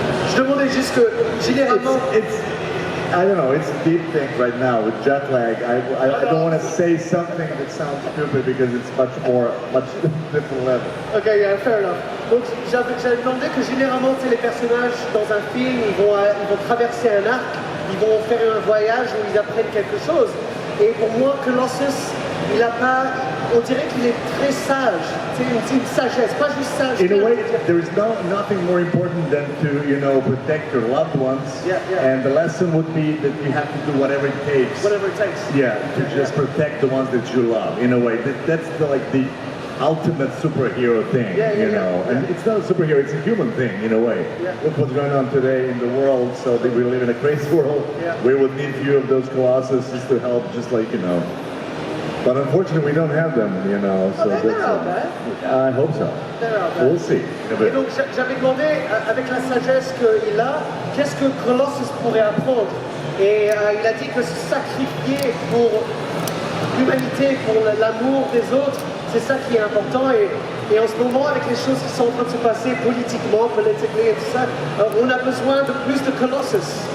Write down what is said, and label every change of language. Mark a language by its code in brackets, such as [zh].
[fr] Je demandais juste que, généralement... [en] I don't know, it's a deep thing right now with jet lag. I don't want to say something that sounds stupid because it's much different level. Ok, yeah, fair enough. [fr] Donc j'avais demandé que généralement, les personnages dans un film, ils vont traverser un arc, ils vont faire un voyage où ils apprennent quelque chose. Et pour moi, Colossus, il a pas... On dirait qu'il est très sage. C'est une sagesse, pas juste sage. [en] In a way, there is nothing more important than to, you know, protect your loved ones. Yeah, yeah. And the lesson would be that you have to do whatever it takes. Whatever it takes. Yeah, to just protect the ones that you love. In a way, that's the ultimate superhero thing, you know. And it's not a superhero, it's a human thing, in a way. Yeah. Look what's going on today in the world, so that we live in a crazy world. Yeah. We would need few of those Colossuses to help, just like, you know. But unfortunately, we don't have them, you know. So they're out there. I hope so. They're out there. We'll see. [fr] Et donc j'avais demandé, avec la sagesse qu'il a, qu'est-ce que Colossus pourrait apprendre. Et il a dit que se sacrifier pour l'humanité, pour l'amour des autres, c'est ça qui est important. Et en ce moment, avec les choses qui sont en train de se passer politiquement, politiquement et tout ça, on a besoin de plus de Colossus.